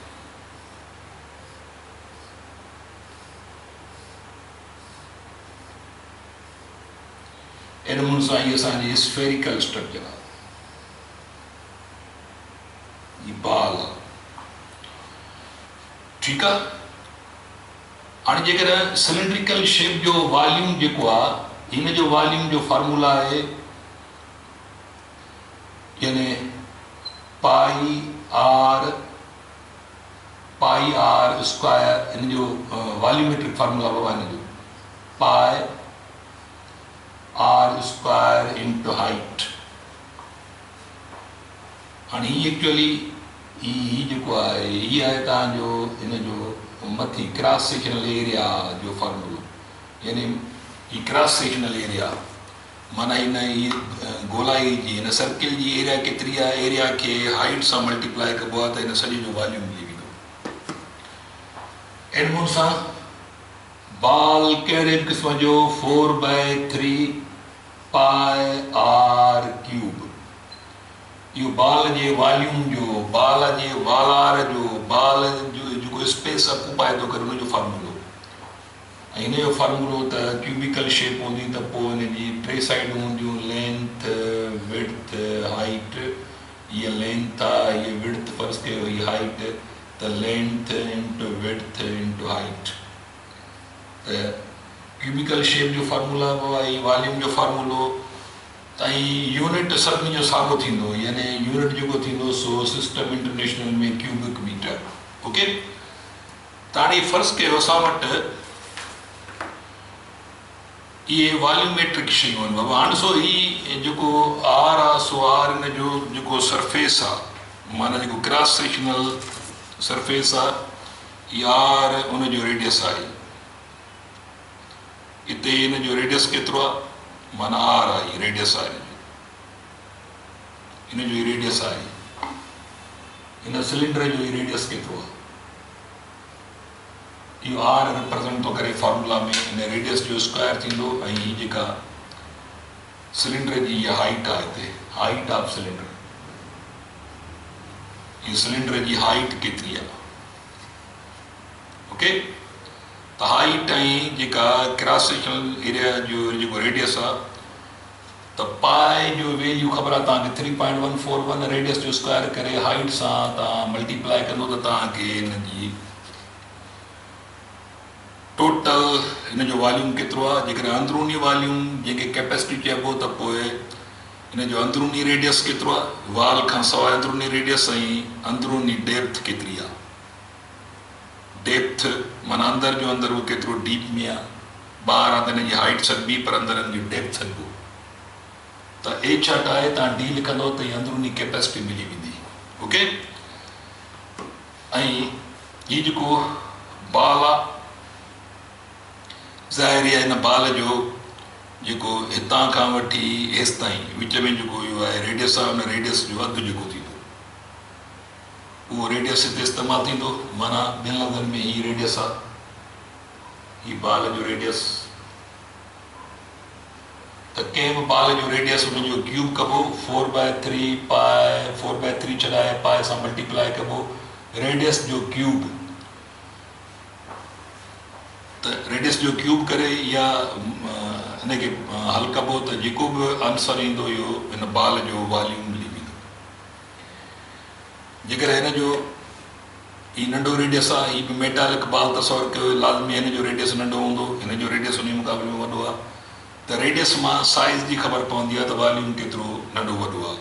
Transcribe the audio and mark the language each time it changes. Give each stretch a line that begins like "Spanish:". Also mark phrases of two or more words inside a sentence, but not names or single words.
Sindhi: इन नमूने सां हीअ असांजी
English: spherical structure
Sindhi: आहे. ही बॉल आहे. ठीकु आहे. हाणे जेकर
English: cylindrical shape
Sindhi: जो वॉल्यूम जेको आहे हिन जो वॉल्यूम जो फॉर्मूला आहे यानी
English: pi r square.
Sindhi: हिन जो वॉल्यूमेट्रिक फॉर्मूला बाबा हिन जो
English: pi r square into height.
Sindhi: हाणे ही एक्चुअली ही जेको आहे हीअ आहे तव्हांजो हिन जो मथी
English: cross sectional area
Sindhi: जो फॉर्मूलो यानी ही
English: cross sectional area
Sindhi: माना हिन ही गोलाई जी हिन सर्किल जी एरिया केतिरी आहे एरिया खे हाइट सां मल्टीप्लाई कबो आहे त हिन सॼे जो वॉल्यूम मिली वेंदो. इन नमूने सां बॉल कहिड़े क़िस्म जो 4/3
English: pi r cube.
Sindhi: इहो बॉल जे वॉल्यूम जो बॉल जे वालार जो बॉल जो जेको
English: space occupy
Sindhi: थो करे उनजो फॉर्मूलो. ऐं हिन जो फॉर्मूलो त
English: cubical shape
Sindhi: हूंदी त पोइ हिन जी 3 साइडूं हूंदियूं
English: length width height.
Sindhi: हीअ लेंथ आहे हीअ विड्थ फर्स्ट कयो हीअ हाइट
English: the length into width into height. The cubical shape
Sindhi: जो फार्मूला वो आई वॉल्यूम जो फार्मूलो ताई यूनिट सभिनी जो साॻियो थींदो यानी यूनिट जेको थींदो सो
English: system international
Sindhi: में
English: cubic metre.
Sindhi: ओके ताणी फर्ज़ कयो असां वटि ये वॉल्यूमेट्रिक शयूं आहिनि बाबा. हाणे सो ही जेको आर आहे सो आर हिन जो जेको सरफेस आहे माना जेको
English: cross sectional surface
Sindhi: आहे यार उन जो रेडियस आहे. इते हिन जो रेडियस केतिरो आहे माना आर आहे रेडियस आहे हिन जो रेडियस आहे. हिन सिलेंडर जो रेडियस केतिरो आहे इहो आर रिप्रेज़ेंट थो करे फॉर्मूला में. हिन रेडियस जो स्क्वायर थींदो ऐं हीअ जेका सिलेंडर जी इहा हाइट आहे हिते
English: height of cylinder
Sindhi: ये सिलेंडर जी हाइट केतिरी आहे. ओके त हाइट ऐं जेका
English: cross sectional area
Sindhi: जो जेको रेडियस आहे त पाए जो वैल्यू ख़बर आहे तव्हांखे 3.141 रेडियस जो स्क्वायर करे हाइट सां तव्हां मल्टीप्लाई कंदो त तव्हांखे हिन जी टोटल हिन जो वॉल्यूम केतिरो आहे. जेकॾहिं अंदरूनी वॉल्यूम जंहिंखे कैपेसिटी चइबो त पोइ हिन जो अंदरूनी रेडियस केतिरो आहे वाल खां सवाइ अंदरूनी रेडियस ऐं अंदरूनी डेप्थ केतिरी आहे. डेप्थ माना अंदर जो अंदर वो केतिरो डीप में आहे. ॿाहिरि आहे त हिन जी हाइट सघिबी पर अंदरि हिन जो डेप्थ सघिबो त ए छट आहे तव्हां डी लिखंदो त हीअ अंदरूनी कैपेसिटी मिली वेंदी. ओके ऐं हीअ जेको बाल आहे ज़ाहिर आहे हिन बाल जो जेको हितां खां वठी हेसि ताईं विच में जेको इहो आहे रेडियस आहे उन रेडियस जो अधु जेको थींदो उहो रेडियस हिते इस्तेमालु थींदो. माना ॿियनि लफ़्ज़नि में हीअ रेडियस आहे हीअ बाल जो रेडियस त कंहिं बि बाल जो रेडियस हुन जो क्यूब कबो 4/3 पाए 4/3 छॾाए पाए सां मल्टीप्लाई कबो रेडियस जो क्यूब. त रेडियस जो क्यूब करे या हिनखे हल कबो त जेको बि आंसर ईंदो इहो हिन बाल जो वॉल्यूम मिली वेंदो. जेकर हिन जो हीउ नंढो रेडियस आहे हीउ बि
English: metallic ball
Sindhi: तस्वर कयो लाज़मी हिन जो रेडियस नंढो हूंदो हिन जो रेडियस हुन जे मुक़ाबले में वॾो आहे त रेडियस मां साइज़ जी ख़बर पवंदी आहे त वॉल्यूम केतिरो नंढो वॾो आहे.